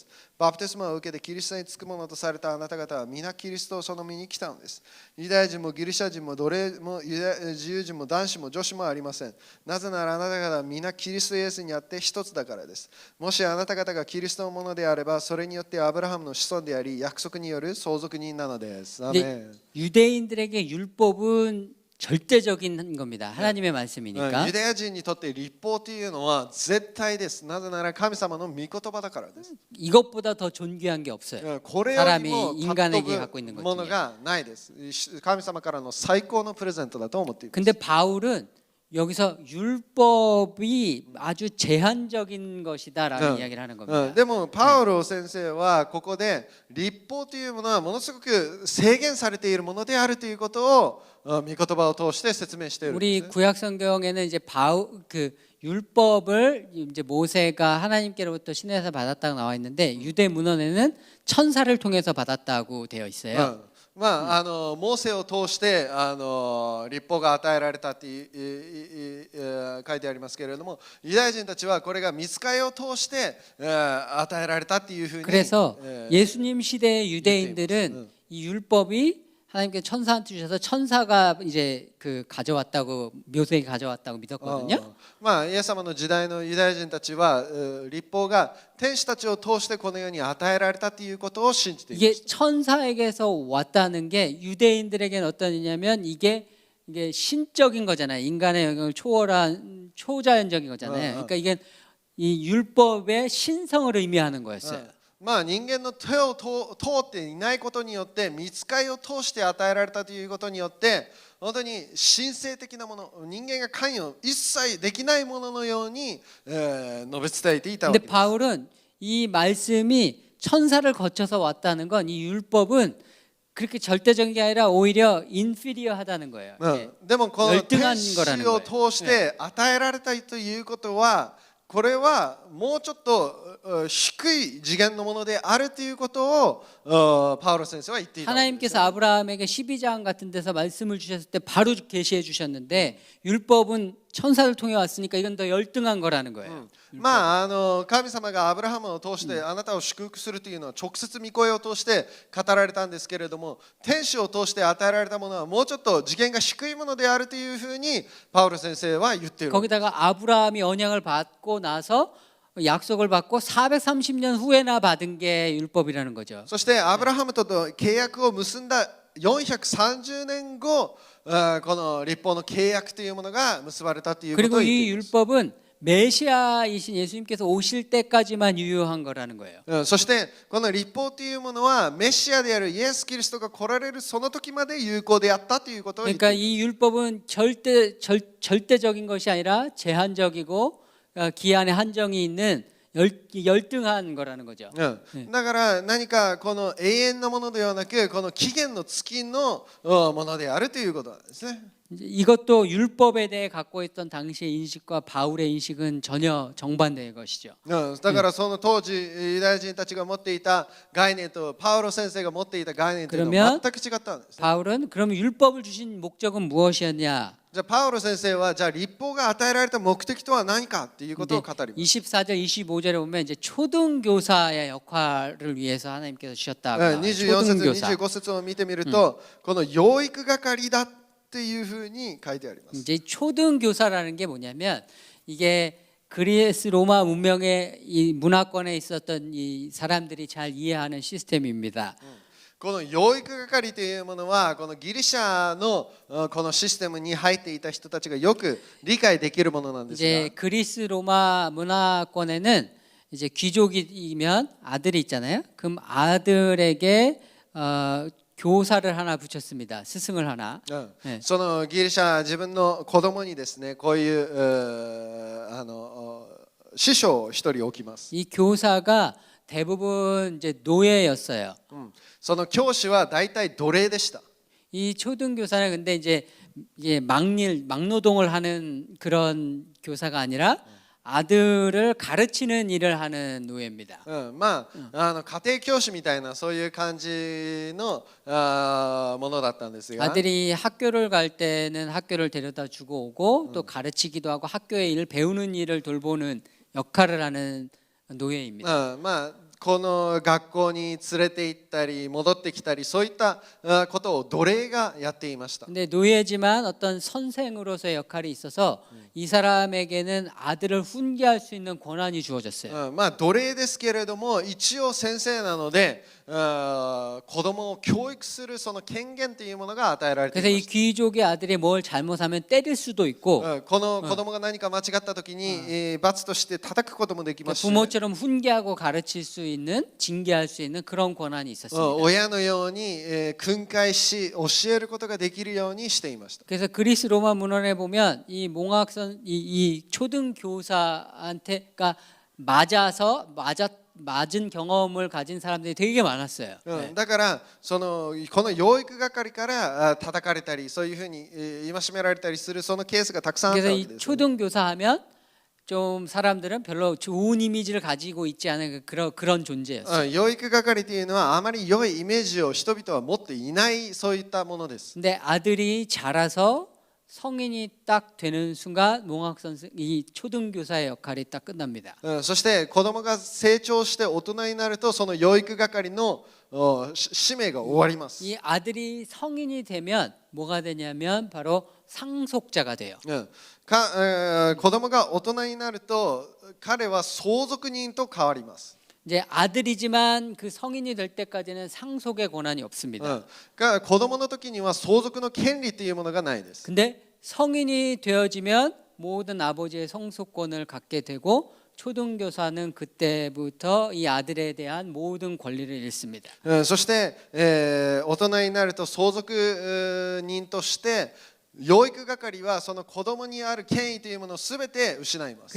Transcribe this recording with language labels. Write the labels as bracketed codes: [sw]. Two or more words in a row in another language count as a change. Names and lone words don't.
[ja] バプテスマを受けてキリストにつくものとされたあなた方は皆キリストをその身に来たのです。ユダヤ人もギリシャ人も奴隷も自由人も男子も女子もありません。なぜならあなた方は皆キリストイエスにあって一つだからです。もしあなた方がキリストのものであれば、それによってアブラハムの子孫であり、約束による相続人なのです。アーメン。 [ko] 유대인들에게 율법은 절대적인 겁니다. 하나님의 말씀이니까. [ja] ユダヤ人にとって立法というのは絶対です。なぜなら神様の御言葉だからです。 [ko] 이것보다 더 존귀한 게 없어요. [ja] これよりも [ko] 사람이 인간에게 갖고 있는 [ja] もの [ko] 것 중에. [ja] がないです。神様からの最高のプレゼントだと思っています。 [ko] 근데 바울은 여기서 율법이 아주 제한적인 것이다라는 이야기를 하는 겁니다. [ja] でもパウロ先生はここで立法というものはものすごく制限されているものであるということを御言葉を通して説明しているんです [ko] 우리 구약 성경에는 이제 율법을 이제 모세가 하나님께로부터 신에서 받았다고 나와 있는데 유대 문헌에는 천사를 통해서 받았다고 되어 있어요. [ja] まあ、モーセを通して立法が与えられたって書いてありますけれども、ユダヤ人たちはこれが御使いを通して与えられたっていうふうに [ko] 그래서 예수님 시대의 유대인들은 이 율법이 하나님께 천사한테 주셔서 천사가 이제 그 가져왔다고 묘세에 가져왔다고 믿었거든요. [ja] まあ、イエス様の時代のユダヤ人たちは立法が天使たちを通してこの世に与えられたということを信じていま [ko] 이게 [ja] した。 [ko] 천사에게서 왔다는 게 유대인들에게는 어떤 의미냐면 이게 신적인 거잖아요. 인간의 영역을 초월한 초자연적인 거잖아요. 그러니까 이게 이 율법의 신성을 의미하는 거였어요. [ja] まあ、人間の手を通っていないことによって御使いを通して与えられたということによって本当に神聖的なもの、人間が関与一切できないもののように述べ伝えていたわけ [ko] 근데 [ja] です。 [ko] 바울은 이 말씀이 천사를 거쳐서 왔다는 건 이 율법은 그렇게 절대적인 게 아니라 오히려 인피리어하다는 거예요. [ja] でもこの [ko] 열등한 [ja] 天 [ko] 거라는 [ja] 使を [ko] 거예요. [ja] 通して与えられたということはこれはもうちょっと低い次元のものであるということをパウロ先生は言っていたわけです。 [ko] 하나님께서 아브라함에게 12장 같은 데서 말씀을 주셨을 때 바로 계시해 주셨는데 율법은 천사를 통해 왔으니까 이건 더 열등한 거라는 거예요. [ja] まあ、神様がアブラハムを通してあなたを祝福するというのは直接御声を通して語られたんですけれども、天使を通して与えられたものはもうちょっと次元が低いものであるというふうにパウロ先生は言っている。 [ko] 거기다가 아브라함이 언약을 받고 나서 약속을 받고 430년 후에나 받은 게 율법이라는 거죠. [ja] そしてアブラハムと契約を結んだ430年後、この立法の契約というものが結ばれたということを [ko] 그리고 [ja] 言って [ko] 이 [ja] います。 [ko] 율법은 메시아이신 예수님께서 오실 때까지만 유효한 거라는 거예요. [ja] そしてこの立法というものはメシアであるイエス・キリストが来られるその時まで有効であったということを言ってい [ko] 그러니까 이 율법은 절대적인 것이 아니라 제한적이고 기한의 한정이 있는 열등한 거라는 거죠. [ja] だから何かこの永遠のものではなくこの期限の月のものであるということなんですね。 [ko] 이것도 율법에 대해 갖고 있던 당시의 인식과 바울의 인식은 전혀 정반대의 것이죠. [ja] だからその当時ユダヤ人たちが持っていた概念とパウロ先生が持っていた概念というのは全く違ったんです。 [ko] 바울은 그러면 율법을 주신 목적은 무엇이었냐? [ja] じゃあパウロ先生はじゃあ立法が与えられた目的とは何かっていうことを語ります。 [ko] 24절, 25절에 보면 이제 초등교사의 역할을 위해서 하나님께서 주셨다고. [ja] 24 節、25節を見てみると、この養育係だっていうふうに書いてあります。 [ko] 이제 초등교사라는 게 뭐냐면 이게 그리스 로마 문명의 이 문화권에 있었던 이 사람들이 잘 이해하는 시스템입니다. [ja] この養育係というものはこのギリシャのこのシステムに入っていた人たちがよく理解できるものなんです [ko] 이제 [ja] が [ko] 그리스 로마 문화권에는 이제 귀족이면 아들이 있잖아요. 그럼 아들에게 교사를 하나 붙였습니다. 스승을 하나. [ja] そのギリシャ自分の子供にですねこういう師匠を一人置きます。 [ko] 이 교사가 대부분 이제 노예였어요. [ja] その教師は大体奴隷でした。 [ko] 이 초등교사는 근데 이제 막노동을 하는 그런 교사가 아니라 아들을 가르치는 일을 하는 노예입니다. [ja] まあ、家庭教師みたいなそういう感じのものだったんですが、 [ko] 아들이 학교를 갈 때는 학교를 데려다 주고 오고 또 가르치기도 하고 학교의 일을 배우는 일을 돌보는 역할을 하는 노예입니다. [ja] まあこの学校に連れて行ったり戻ってきたりそういったことを奴隷がやっていました。 [ko] 근데 노예지만 어떤 선생으로서의 역할이 있어서 이 사람에게는 아들을 훈계할 수 있는 권한이 주어졌어요. [ja] まあ奴隷ですけれども一応先生なので子供を教育するその権限というものが与えられてい [ko] 그래서 [ja] ま [ko] 이 [ja] した。 [ko] 귀족의 아들이 뭘 잘못하면 때릴 수도 있고 [ja] この子供が何か間違った時に罰として叩くこともできますし、 [ko] 부모처럼 훈계하고 가르칠 수 있는 징계할 수 있는 그런 권한이 있었습니다. [ja] 親のように訓戒し教えることができるようにしていました。 [ko] 그래서 그리스 로마 문헌에 보면 이 몽학선 이 초등 교사한테가 맞은 경험을 가진 사람들이 되게 많았어요. [ja] だからこの養育係から叩かれたりそういうふうに戒められたりするそのケースがたくさんあった [ko] 그래서 [ja] わけ [ko] 이 [ja] です。 [ko] 초등 교사하면 좀 사람들은 별로 좋은 이미지를 가지고 있지 않은 그런 존재였어요. [ja] 養育係というのはあまり良いイメージを人々は持っていないそういったものです。 [ko] 근데 아들이 자라서 성인이 딱 되는 순간 몽학 선생 이 초등 교사의 역할이 딱 끝납니다. [ja] そして子供が成長して大人になるとその養育係の使命が終わります。 [ko] 이 아들이 성인이 되면 뭐가 되냐면 바로 상속자가 돼요. [ja] 子供が大人になると彼は相続人と変わります。 [ko] 이제 아들이지만 그 성인이 될 때까지는 상속의 권한이 없습니다. [ja] 子供の時には相続の権利というものがないです。 [ko] 근데 성인이 되어지면 모든 아버지의 상속권을 갖게 되고 초등교사는 그때부터 이 아들에 대한 모든 권리를 잃습니다. [ja] そして、大人になると相続人として養育係はその子供にある権威というものをすべて失います。